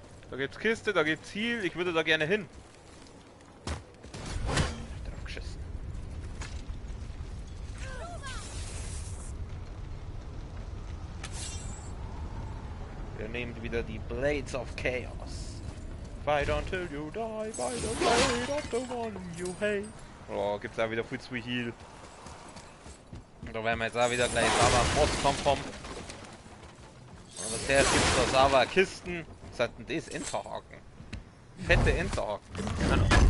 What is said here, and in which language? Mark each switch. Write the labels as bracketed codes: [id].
[de] Da gibt's Kiste, da gibt's Ziel. Ich würde da gerne hin. Drauf geschissen. Wir nehmen wieder die Blades of Chaos. [en] Fight until you die by the blade of the one you hate. [de] Oh, gibt's da wieder viel zu Heal. Und da werden wir jetzt auch wieder gleich sauber am Bosskampf haben. Und bisher gibt's da sauber Kisten. Was hat denn das? Enterhaken. Fette Enterhaken. Genau.